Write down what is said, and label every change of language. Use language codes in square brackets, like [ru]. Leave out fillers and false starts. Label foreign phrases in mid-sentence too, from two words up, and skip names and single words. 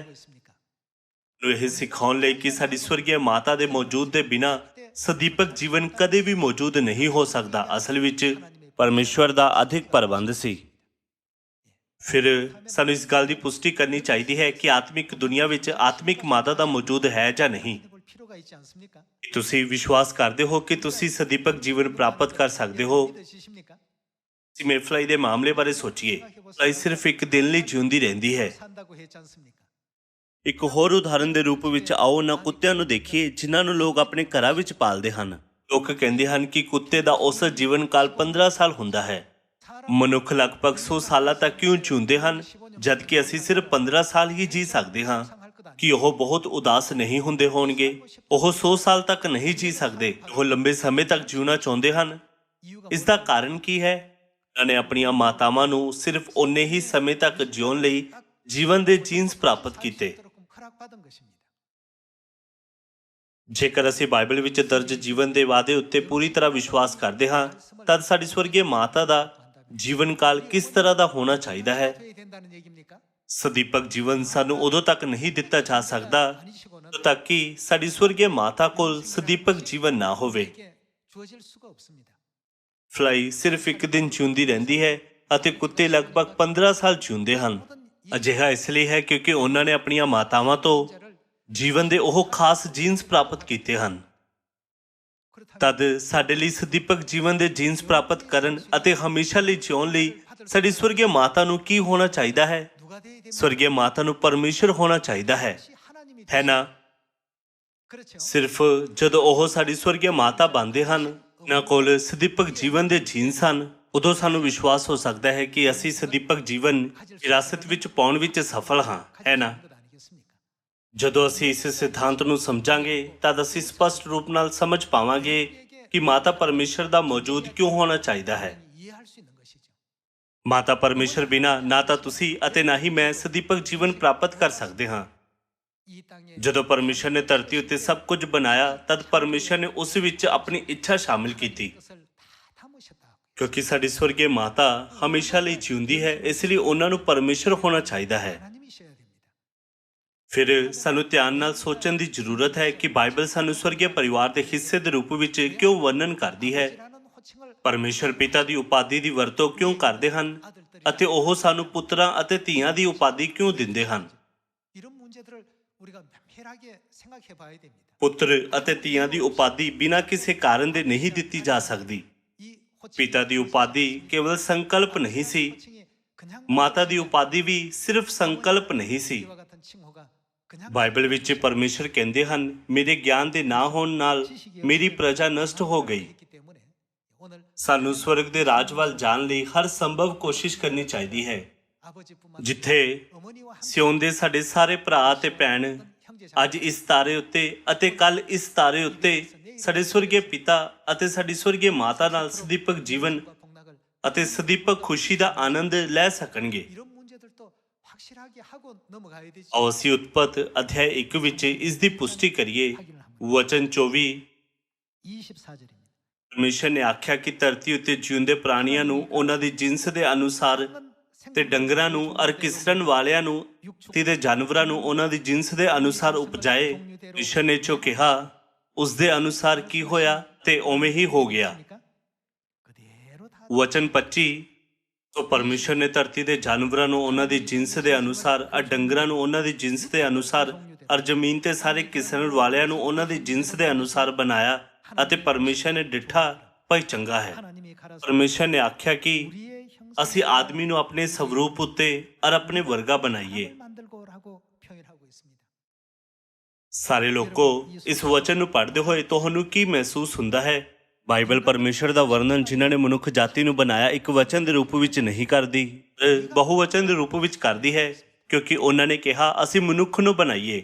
[pa] ਨੂੰ ਇਹ ਸਿਖਾਉਣ ਲਈ ਕਿ ਸਾਡੀ ਸਵਰਗੀ ਮਾਤਾ ਦੇ ਮੌਜੂਦ ਦੇ ਬਿਨਾਂ ਸਦੀਪਕ ਜੀਵਨ ਕਦੇ ਵੀ ਮੌਜੂਦ ਨਹੀਂ ਹੋ ਸਕਦਾ। ਅਸਲ ਵਿੱਚ ਪਰਮੇਸ਼ਵਰ ਦਾ ਅਧਿਕ ਪ੍ਰਬੰਧ ਸੀ। ਫਿਰ ਸਾਨੂੰ ਇਸ ਗੱਲ ਦੀ ਪੁਸ਼ਟੀ ਕਰਨੀ ਚਾਹੀਦੀ ਹੈ ਕਿ ਆਤਮਿਕ ਦੁਨੀਆ ਵਿੱਚ ਆਤਮਿਕ ਮਾਤਾ ਦਾ ਮੌਜੂਦ ਹੈ ਜਾਂ ਨਹੀਂ। [ko] 볼 필요가 있지 않습니까? [pa] ਤੁਸੀਂ ਵਿਸ਼ਵਾਸ ਕਰਦੇ ਹੋ ਕਿ ਤੁਸੀਂ ਸਦੀਪਕ ਜੀਵਨ ਪ੍ਰਾਪਤ ਕਰ ਸਕਦੇ ਹੋ? [ko] 믿으십니까? [pa] ਅਸੀਂ ਮੇਫਲਾਈ ਦੇ ਮਾਮਲੇ ਬਾਰੇ ਸੋਚੀਏ। ਫਲਾਈ ਸਿਰਫ ਇੱਕ ਦਿਨ ਲਈ ਜਿਉਂਦੀ ਰਹਿੰਦੀ ਹੈ। [ko] 산다고 했지 않습니까? [pa] ਇੱਕ ਹੋਰ ਉਦਾਹਰਨ ਦੇ ਰੂਪ ਵਿੱਚ ਆਓ ਉਹਨਾਂ ਕੁੱਤਿਆਂ ਨੂੰ ਦੇਖੀਏ ਜਿਨ੍ਹਾਂ ਨੂੰ ਲੋਕ ਆਪਣੇ ਘਰਾਂ ਵਿੱਚ ਪਾਲਦੇ ਹਨ। ਲੋਕ ਕਹਿੰਦੇ ਹਨ ਕਿ ਕੁੱਤੇ ਦਾ ਔਸਤ ਜੀਵਨ ਕਾਲ 15 ਸਾਲ ਹੁੰਦਾ ਹੈ। ਮਨੁੱਖ ਲਗਭਗ 100 ਸਾਲਾਂ ਤੱਕ ਕਿਉਂ ਜਿਉਂਦੇ ਹਨ ਜਦਕਿ ਅਸੀਂ ਸਿਰਫ 15 ਸਾਲ ਹੀ ਜੀ ਸਕਦੇ ਹਾਂ? ਕਿ ਉਹ ਬਹੁਤ ਉਦਾਸ ਨਹੀਂ ਹੁੰਦੇ ਹੋਣਗੇ? ਉਹ 100 ਸਾਲ ਤੱਕ ਨਹੀਂ ਜੀ ਸਕਦੇ। ਉਹ ਲੰਬੇ ਸਮੇਂ ਤੱਕ ਜਿਉਣਾ ਚਾਹੁੰਦੇ ਹਨ। ਇਸ ਦਾ ਕਾਰਨ ਕੀ ਹੈ? ਉਹਨਾਂ ਨੇ ਆਪਣੀਆਂ ਮਾਤਾਵਾਂ ਨੂੰ ਸਿਰਫ ਓਨੇ ਹੀ ਸਮੇਂ ਤੱਕ ਜਿਉਣ ਲਈ ਜੀਵਨ ਦੇ ਜੀਨਸ ਪ੍ਰਾਪਤ ਕੀਤੇ। [ko] 허락받은 것입니다. [pa] ਜੇਕਰ ਅਸੀਂ ਬਾਈਬਲ ਵਿੱਚ ਦਰਜ ਜੀਵਨ ਦੇ ਵਾਅਦੇ ਉੱਤੇ ਪੂਰੀ ਤਰ੍ਹਾਂ ਵਿਸ਼ਵਾਸ ਕਰਦੇ ਹਾਂ ਤਦ ਸਾਡੀ ਸਵਰਗੀ ਮਾਤਾ ਦਾ ਜੀਵਨ ਕਾਲ ਕਿਸ ਤਰ੍ਹਾਂ ਦਾ ਹੋਣਾ ਚਾਹੀਦਾ ਹੈ? [ko] 어떻게 된다는 얘기입니까? [pa] ਸਦੀਪਕ ਜੀਵਨ ਸਾਨੂੰ ਉਦੋਂ ਤੱਕ ਨਹੀਂ ਦਿੱਤਾ ਜਾ ਸਕਦਾ [ko] 아니시고는 [pa] ਜਦੋਂ ਤੱਕ ਕਿ ਸਾਡੀ ਸਵਰਗੀ ਮਾਤਾ ਕੋਲ ਸਦੀਪਕ ਜੀਵਨ ਨਾ ਹੋਵੇ। [ko] 이게 주어질 수가 없습니다. [pa] ਫਲਾਈ ਸਿਰਫ ਇੱਕ ਦਿਨ ਜਿਉਂਦੀ ਰਹਿੰਦੀ ਹੈ ਅਤੇ ਕੁੱਤੇ ਲਗਭਗ 15 ਸਾਲ ਜਿਉਂਦੇ ਹਨ। ਅਜਿਹਾ ਇਸ ਲਈ ਹੈ ਕਿਉਂਕਿ ਉਹਨਾਂ ਨੇ ਆਪਣੀਆਂ ਮਾਤਾਵਾਂ ਤੋਂ ਜੀਵਨ ਦੇ ਉਹ ਖਾਸ ਜੀਨਸ ਪ੍ਰਾਪਤ ਕੀਤੇ ਹਨ। ਤਦ ਸਾਡੇ ਲਈ ਸਦੀਪਕ ਜੀਵਨ ਦੇ ਜੀਨਸ ਪ੍ਰਾਪਤ ਕਰਨ ਅਤੇ ਹਮੇਸ਼ਾ ਲਈ ਜਿਉਣ ਲਈ ਸਾਡੀ ਸਵਰਗੀ ਮਾਤਾ ਨੂੰ ਕੀ ਹੋਣਾ ਚਾਹੀਦਾ ਹੈ? [ko] 누가 돼야 됩니까? [pa] ਸਵਰਗੀ ਮਾਤਾ ਨੂੰ ਪਰਮੇਸ਼ਰ ਹੋਣਾ ਚਾਹੀਦਾ ਹੈ, [ko] 하나님이 [pa] ਹੈ ਨਾ? [ko] 그렇죠. [pa] ਸਿਰਫ ਜਦੋਂ ਉਹ ਸਾਡੀ ਸਵਰਗੀ ਮਾਤਾ ਬਣਦੇ ਹਨ, ਉਹਨਾਂ ਕੋਲ ਸਦੀਪਕ ਜੀਵਨ ਦੇ ਜੀਨਸ ਹਨ, ਉਦੋਂ ਸਾਨੂੰ ਵਿਸ਼ਵਾਸ ਹੋ ਸਕਦਾ ਹੈ ਕਿ ਅਸੀਂ ਸਦੀਪਕ ਜੀਵਨ ਵਿਰਾਸਤ ਵਿੱਚ ਪਾਉਣ ਵਿੱਚ ਸਫਲ ਹਾਂ, ਹੈ ਨਾ? [ko] 것 아니겠습니까? [pa] ਜਦੋਂ ਅਸੀਂ ਇਸ ਸਿਧਾਂਤ ਨੂੰ ਸਮਝਾਂਗੇ ਤਦ ਅਸੀਂ ਸਪਸ਼ਟ ਰੂਪ ਨਾਲ ਸਮਝ ਪਾਵਾਂਗੇ ਕਿ ਮਾਤਾ ਪਰਮੇਸ਼ਰ ਦਾ ਮੌਜੂਦ ਕਿਉਂ ਹੋਣਾ ਚਾਹੀਦਾ ਹੈ। [ko] 이해할 수 있는 것이죠. [pa] ਮਾਤਾ ਪਰਮੇਸ਼ਰ ਬਿਨਾਂ ਨਾ ਤਾਂ ਤੁਸੀਂ ਅਤੇ ਨਾ ਹੀ ਮੈਂ ਸਦੀਪਕ ਜੀਵਨ ਪ੍ਰਾਪਤ ਕਰ ਸਕਦੇ ਹਾਂ। [ko] 이 땅에 [pa] ਜਦੋਂ ਪਰਮੇਸ਼ਰ ਨੇ ਧਰਤੀ ਉੱਤੇ ਸਭ ਕੁਝ ਬਣਾਇਆ ਤਦ ਪਰਮੇਸ਼ਰ ਨੇ ਉਸ ਵਿੱਚ ਆਪਣੀ ਇੱਛਾ ਸ਼ਾਮਿਲ ਕੀਤੀ। [ko] 것을 다 담으셨다. [pa] ਕਿਉਂਕਿ ਸਾਡੀ ਸਵਰਗੀ ਮਾਤਾ ਹਮੇਸ਼ਾ ਲਈ ਜਿਉਂਦੀ ਹੈ, ਇਸ ਲਈ ਉਹਨਾਂ ਨੂੰ ਪਰਮੇਸ਼ਰ ਹੋਣਾ ਚਾਹੀਦਾ ਹੈ। [ko] 하나님이셔야 됩니다. [pa] ਫਿਰ ਸਾਨੂੰ ਧਿਆਨ ਨਾਲ ਸੋਚਣ ਦੀ ਜ਼ਰੂਰਤ ਹੈ ਕਿ ਬਾਈਬਲ ਸਾਨੂੰ ਸਵਰਗੀ ਪਰਿਵਾਰ ਦੇ ਹਿੱਸੇ ਦੇ ਰੂਪ ਵਿੱਚ ਕਿਉਂ ਵਰਣਨ ਕਰਦੀ ਹੈ। [ko] 아버지라는 호칭을 [pa] ਪਰਮੇਸ਼ਰ ਪਿਤਾ ਦੀ ਉਪਾਧੀ ਦੀ ਵਰਤੋਂ ਕਿਉਂ ਕਰਦੇ ਹਨ ਅਤੇ ਉਹ ਸਾਨੂੰ ਪੁੱਤਰਾਂ ਅਤੇ ਧੀਆਂ ਦੀ ਉਪਾਧੀ ਕਿਉਂ ਦਿੰਦੇ ਹਨ। [ko] 이런 문제들을 우리가 면밀하게 생각해 봐야 됩니다. [pa] ਪੁੱਤਰ ਅਤੇ ਧੀਆਂ ਦੀ ਉਪਾਧੀ ਬਿਨਾਂ ਕਿਸੇ ਕਾਰਨ ਦੇ ਨਹੀਂ ਦਿੱਤੀ ਜਾ ਸਕਦੀ। [ko] 이 호칭 [pa] ਪਿਤਾ ਦੀ ਉਪਾਧੀ ਕੇਵਲ ਸੰਕਲਪ ਨਹੀਂ ਸੀ, [ko] 호칭이 그냥 [pa] ਮਾਤਾ ਦੀ ਉਪਾਧੀ ਵੀ ਸਿਰਫ ਸੰਕਲਪ ਨਹੀਂ ਸੀ। [ko] 이와 같은 칭호가 그냥 [pa] ਬਾਈਬਲ ਵਿੱਚ ਪਰਮੇਸ਼ਰ ਕਹਿੰਦੇ ਹਨ, ਮੇਰੇ ਗਿਆਨ ਦੇ ਨਾ ਹੋਣ ਨਾਲ ਮੇਰੀ ਪ੍ਰਜਾ ਨਸ਼ਟ ਹੋ ਗਈ। [ko] 있기 때문에 오늘 [pa] ਸਾਨੂੰ ਸਵਰਗ ਦੇ ਰਾਜ ਵੱਲ ਜਾਣ ਲਈ ਹਰ ਸੰਭਵ ਕੋਸ਼ਿਸ਼ ਕਰਨੀ ਚਾਹੀਦੀ ਹੈ। [ko] 아버지뿐만 [pa] ਜਿੱਥੇ [ko] 어머니와 함께 [pa] ਸਿਉਣ ਦੇ ਸਾਡੇ ਸਾਰੇ ਭਰਾ ਅਤੇ ਭੈਣ [ko] 형제 [pa] ਅੱਜ ਇਸ ਤਾਰੇ ਉੱਤੇ ਅਤੇ ਕੱਲ ਇਸ ਤਾਰੇ ਉੱਤੇ ਸਾਡੇ ਸਵਰਗੀ ਪਿਤਾ ਅਤੇ ਸਾਡੀ ਸਵਰਗੀ ਮਾਤਾ ਨਾਲ ਸਦੀਪਕ ਜੀਵਨ [ko] 자매와 복락을 [pa] ਅਤੇ ਸਦੀਪਕ ਖੁਸ਼ੀ ਦਾ ਆਨੰਦ ਲੈ ਸਕਣਗੇ। [ko] 이런 문제들도 확실하게 하고 넘어가야 되지. [pa] ਆਓ ਅਸੀਂ ਉਤਪਤ ਅਧਿਆਇ 1 ਵਿੱਚ ਇਸ ਦੀ ਪੁਸ਼ਟੀ ਕਰੀਏ। ਵਚਨ 24 [ko] 24절입니다. [pa] ਪਰਮੇਸ਼ਰ ਨੇ ਆਖਿਆ ਕਿ ਧਰਤੀ ਉੱਤੇ ਜਿਉਂਦੇ ਪ੍ਰਾਣੀਆਂ ਨੂੰ ਉਹਨਾਂ ਦੀ ਜਿਨਸ ਦੇ ਅਨੁਸਾਰ ਤੇ ਡੰਗਰਾਂ ਨੂੰ ਅਰ ਕਿਸਰਨ ਵਾਲਿਆਂ ਨੂੰ ਤੇ ਦੇ ਜਾਨਵਰਾਂ ਨੂੰ ਉਹਨਾਂ ਦੀ ਜਿਨਸ ਦੇ ਅਨੁਸਾਰ ਉਪਜਾਏ। ਪਰਮੇਸ਼ਰ ਨੇ ਜੋ ਕਿਹਾ ਉਸ ਦੇ ਅਨੁਸਾਰ ਕੀ ਹੋਇਆ ਤੇ ਉਵੇਂ ਹੀ ਹੋ ਗਿਆ। [ko] 그대로 다 [pa] ਵਚਨ 25 ਤੋ ਪਰਮੇਸ਼ਰ ਨੇ ਧਰਤੀ ਦੇ ਜਾਨਵਰਾਂ ਨੂੰ ਉਹਨਾਂ ਦੀ ਜਿਨਸ ਦੇ ਅਨੁਸਾਰ, ਆ ਡੰਗਰਾਂ ਨੂੰ ਉਹਨਾਂ ਦੀ ਜਿਨਸ ਦੇ ਅਨੁਸਾਰ, ਔਰ ਜ਼ਮੀਨ ਤੇ ਸਾਰੇ ਕਿਸਮ ਵਾਲਿਆਂ ਨੂੰ ਉਹਨਾਂ ਦੀ ਜਿਨਸ ਦੇ ਅਨੁਸਾਰ ਬਣਾਇਆ। ਅਤੇ ਪਰਮੇਸ਼ਰ ਨੇ ਡਿੱਠਾ ਭਈ ਚੰਗਾ ਹੈ। [ko] 하나님이 가라사 [pa] ਪਰਮੇਸ਼ਰ ਨੇ ਆਖਿਆ ਕਿ [ko] 우리의 형상 [pa] ਅਸੀਂ ਆਦਮੀ ਨੂੰ ਆਪਣੇ ਸਵਰੂਪ ਉੱਤੇ ਔਰ ਆਪਣੇ ਵਰਗਾ ਬਣਾਈਏ। [ko] 만들고라고 표현하고 있습니다. [pa] ਸਾਰੇ ਲੋਕੋ, ਇਸ ਵਚਨ ਨੂੰ ਪੜ੍ਹਦੇ ਹੋਏ ਤੁਹਾਨੂੰ ਕੀ ਮਹਿਸੂਸ ਹੁੰਦਾ ਹੈ? ਬਾਈਬਲ ਪਰਮੇਸ਼ਰ ਦਾ ਵਰਣਨ ਜਿਨ੍ਹਾਂ ਨੇ ਮਨੁੱਖ ਜਾਤੀ ਨੂੰ ਬਣਾਇਆ ਇੱਕ ਵਚਨ ਦੇ ਰੂਪ ਵਿੱਚ ਨਹੀਂ ਕਰਦੀ, ਬਹੁਵਚਨ ਦੇ ਰੂਪ ਵਿੱਚ ਕਰਦੀ ਹੈ, ਕਿਉਂਕਿ ਉਹਨਾਂ ਨੇ ਕਿਹਾ ਅਸੀਂ ਮਨੁੱਖ ਨੂੰ ਬਣਾਈਏ।